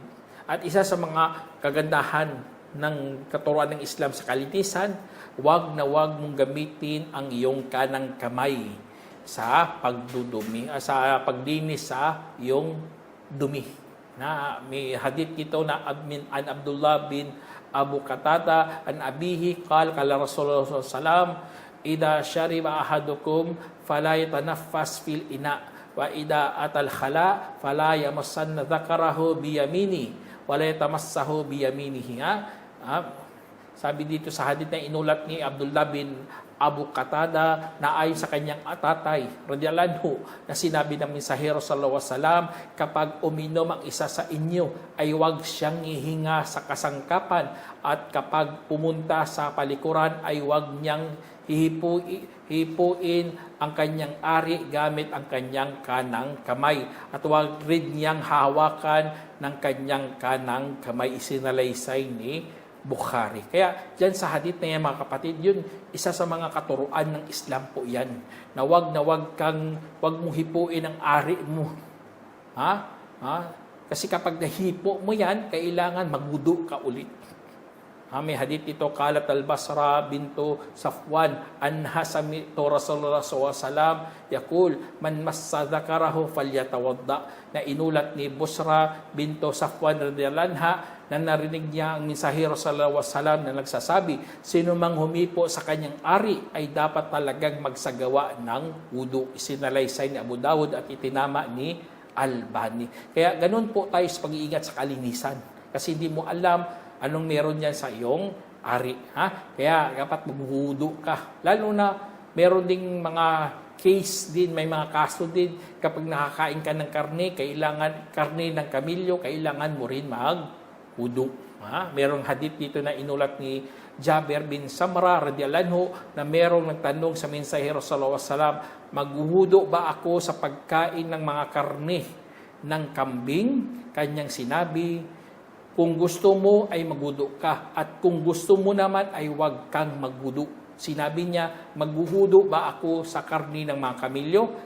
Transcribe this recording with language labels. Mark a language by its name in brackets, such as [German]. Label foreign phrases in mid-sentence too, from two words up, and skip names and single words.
[Filipino] At isa sa mga kagandahan ng katuruan ng Islam sa kalinisan, huwag mong gamitin ang iyong kanang kamay sa pagdudumi, sa paglinis sa iyong dumi. May hadith dito na [Arabic] عن عبد الله بن أبي قتادة عن أبيه قال رسول الله صلى الله عليه وسلم إذا شرب أحدكم فلا يتنفس في الإناء وإذا أتى الخلاء فلا يمسن ذكره بيمينه ولا يتمسح بيمينه." [Filipino] Sabi dito sa hadith na inulat ni Abdullah bin Abu Qatada na ayon sa kanyang tatay, [Arabic] رضي الله عنه, [Filipino] na sinabi ng mensahero [Arabic] صلى الله عليه وسلم, [Filipino] kapag uminom ang isa sa inyo, ay huwag siyang ihinga sa kasangkapan, at kapag pumunta sa palikuran, ay huwag niyang hihipuin ang kanyang ari gamit ang kanyang kanang kamay, at huwag rin niyang hawakan ng kanyang kanang kamay. Isinalaysay ni Bukhari. Kaya dyan sa hadith na yan mga kapatid, yun isa sa mga katuruan ng Islam po yan. Na wag mong hipuin ang ari mo. Kasi kapag nahipo mo yan, kailangan magwudu ka ulit. May hadith ito, [Arabic] قالت بسرة بنت صفوان عنها سمعت رسول الله صلى الله عليه وسلم يقول من مس ذكره فليتوضأ. [Filipino] Na inulat ni Busra bintu Safwan [Arabic] رضي الله عنها, [Filipino] na narinig niya ang mensahero [Arabic] صلى الله عليه وسلم [Filipino] na nagsasabi, sino mang humipo sa kanyang ari ay dapat talagang magsagawa ng wudu. Isinalaysay ni Abu Dawud at itinama ni Albani. Kaya ganun po tayo sa pag-iingat sa kalinisan. Kasi hindi mo alam anong meron yan sa iyong ari. Kaya dapat magwudu ka. Lalo na meron ding mga case din, may mga kaso din, kapag nakakain ka ng karne ng kamilyo, kailangan mo rin mag-wudu. Merong hadith dito na inulat ni Jabir bin Samra [Arabic] رضي الله عنه, [Filipino] na merong nagtanong sa mensahero [Arabic] صلى الله عليه وسلم, [Filipino] magwudu ba ako sa pagkain ng mga karne ng kambing? Kanyang sinabi, kung gusto mo ay magwudu ka, at kung gusto mo naman ay huwag kang magwudu. Sinabi niya, maghuhudo ba ako sa karni ng mga kamilyo?